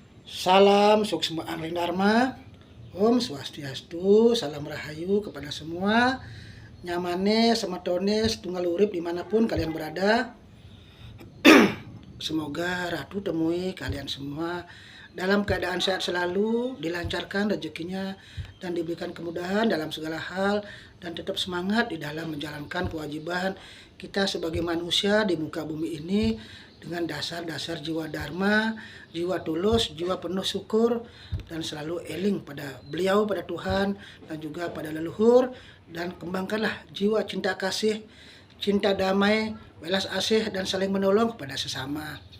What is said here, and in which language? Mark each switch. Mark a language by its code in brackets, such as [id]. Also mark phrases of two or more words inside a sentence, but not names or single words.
[id] Salam Suksma Angling Dharma, Om Swastiastu, Salam Rahayu kepada semua. [ban] Nyamane, sematone, setunggal urip dimanapun kalian berada. [id] Semoga Ratu temui kalian semua dalam keadaan sehat selalu, dilancarkan rezekinya, dan diberikan kemudahan dalam segala hal, dan tetap semangat di dalam menjalankan kewajiban kita sebagai manusia di muka bumi ini dengan dasar-dasar jiwa dharma, jiwa tulus, jiwa penuh syukur, dan selalu eling pada beliau, pada Tuhan, dan juga pada leluhur, dan kembangkanlah jiwa cinta kasih, cinta damai, welas asih, dan saling menolong kepada sesama.